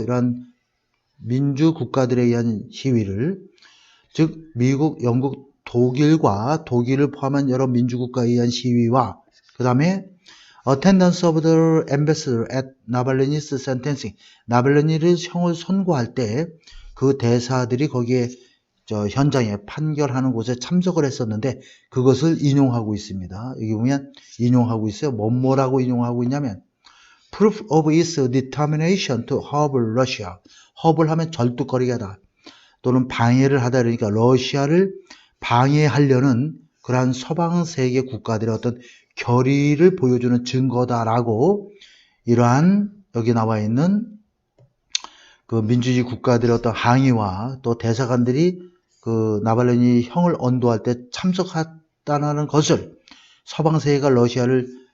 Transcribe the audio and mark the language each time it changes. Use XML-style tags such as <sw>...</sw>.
<ko>이러한 민주 국가들에 의한 시위를, 즉 미국, 영국, 독일과 독일을 포함한 여러 민주국가에 의한 시위와 그 다음에</ko> <en>attendance of the ambassador at</en> <ko>나발리니's sentencing, 나발리니를 형을 선고할 때 그 대사들이 거기에 현장에 판결하는 곳에 참석을 했었는데 그것을 인용하고 있습니다. 여기 보면 인용하고 있어요. 뭐라고 인용하고 있냐면</ko> <en>proof of its determination to hobble Russia.</en> <ko>hobble 하면 절뚝거리게 하다 또는 방해를 하다, 그러니까 러시아를 방해하려는 그러한 서방 세계 국가들의 어떤 결의를 보여주는 증거다라고 이러한 여기 나와 있는 그 민주주의 국가들의 어떤 항의와 또 대사관들이 그 나발리니 형을 언도할 때 참석했다는 것을 서방 세계가 러시아를</ko>